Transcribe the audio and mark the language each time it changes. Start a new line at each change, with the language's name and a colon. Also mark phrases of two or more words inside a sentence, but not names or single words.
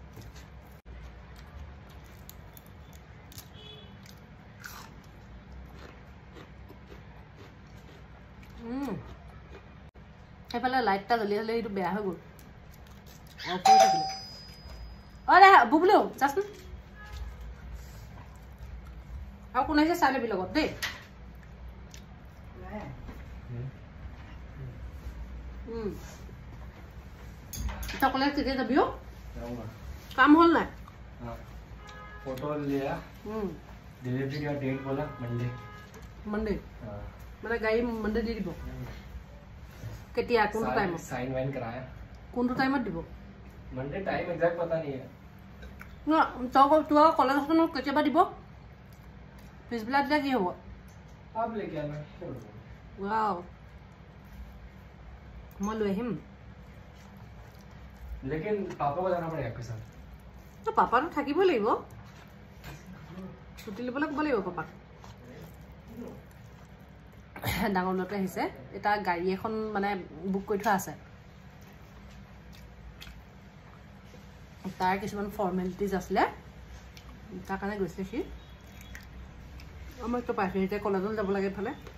Assamese: এফালে লাইটটা জ্বলি হলে এইটো বেয়া হৈ গ'ল অফ হৈ থাকিলে অৰে বুবলু যাচোন আৰু কোন আহিছে চাই ল'বি লগত দেই তই কলেজ কেতিয়া যাবি অ কাম হ'ল নাই
Hindi: फोटो लिया डिलीवरी का डेट बोला मंडे
Assamese: মানে গাড়ী মন্ডে দি দিব কেতিয়া কোন টাইমত
Hindi: साइन वाइन कराया
Assamese: কোন টাইমত দিব
English: Monday time
Hindi: एग्जैक्ट पता नहीं है
Assamese: না তো কলেজখন কেতিয়া দিব পিছবেলা দিলে কি হ'ব
Hindi: आप लेके आना
Assamese: ওয়াও মই লৈ আহিম
Hindi: लेकिन पापा को जाना पड़ेगा आपके साथ
Assamese: তো পাপাটো থাকিবই লাগিব ছুটি ল'বলৈ ক'ব লাগিব পাপাক ডাঙৰ ল'ৰাটো আহিছে এটা গাড়ী এখন মানে বুক কৰি থোৱা আছে তাৰ কিছুমান ফৰ্মেলিটিজ আছিলে তাৰ কাৰণে গৈছে সি আমাৰ তো পাইছে এতিয়া কলেজলৈ যাব লাগে ফালে